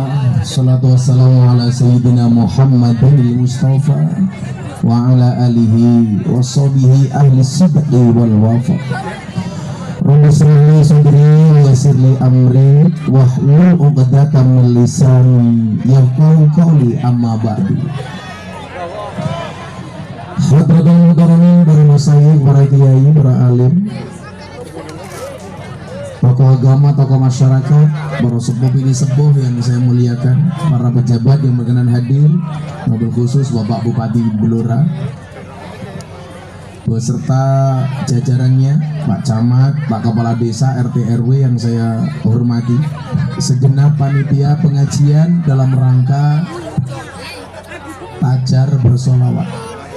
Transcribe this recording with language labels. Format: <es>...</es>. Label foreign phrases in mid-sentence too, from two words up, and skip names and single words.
<ar>الصلاة والسلام على سيدنا محمد المصطفى وعلى آله وصحبه أهل الصدق والوفاء. رب اشرح لي صدري ويسر لي أمري واحلل عقدة من لساني يفقهوا قولي أما بعد. حضرة المكرمين,</ar> <id>para masyayikh, para kiai, para alim, tokoh agama, tokoh masyarakat, para sepuh ini sepuh yang saya muliakan, para pejabat yang berkenan hadir, mobil khusus Bapak Bupati Blora beserta jajarannya, Pak Camat, Pak Kepala Desa, RT RW yang saya hormati, segenap panitia pengajian dalam rangka Tajar Bersolawat.</id>